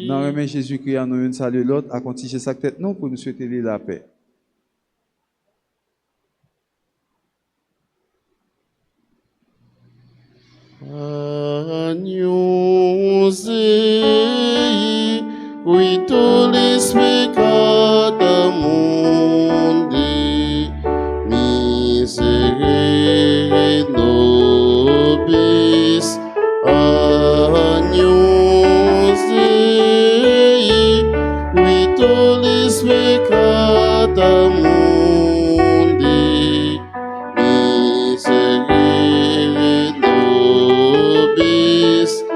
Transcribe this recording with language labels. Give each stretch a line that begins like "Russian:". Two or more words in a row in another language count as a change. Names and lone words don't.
French: Dans le nom de Jésus-Christ, en nous saluer l'autre, à continuer sa tête non pour nous souhaiter la paix.
Latin: Agneau qui tollis peccata mundi, miserere nobis agnus Dei, qui tollis peccata mundi, miserere nobis